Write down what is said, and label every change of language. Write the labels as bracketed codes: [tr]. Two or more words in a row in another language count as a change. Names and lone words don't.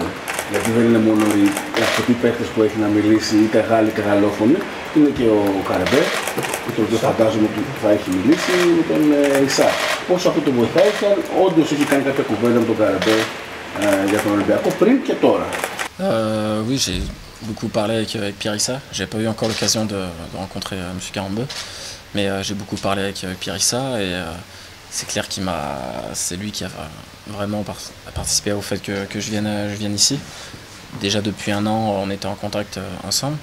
[el] Γιατί δεν είναι μόνο οι αρκετοί παίκτες που έχει να μιλήσει είτε Γάλλοι είτε Γαλλόφωνοι, είναι και ο Καρεμπέ, με τον οποίο φαντάζομαι ότι θα έχει μιλήσει, με τον Ισά. Πόσο αυτό το βοηθάει και αν όντως έχει κάνει κάποια κουβέντα με τον Καρεμπέ για τον Ολυμπιακό πριν και τώρα. [fr] Oui, j'ai beaucoup parlé avec Pierre Issa. J'ai pas eu encore l'occasion de rencontrer M. Karembeu, mais j'ai beaucoup parlé avec Pierre Issa et c'est clair c'est lui qui a vraiment participé au fait que je vienne ici. Déjà depuis un an, on était en contact ensemble.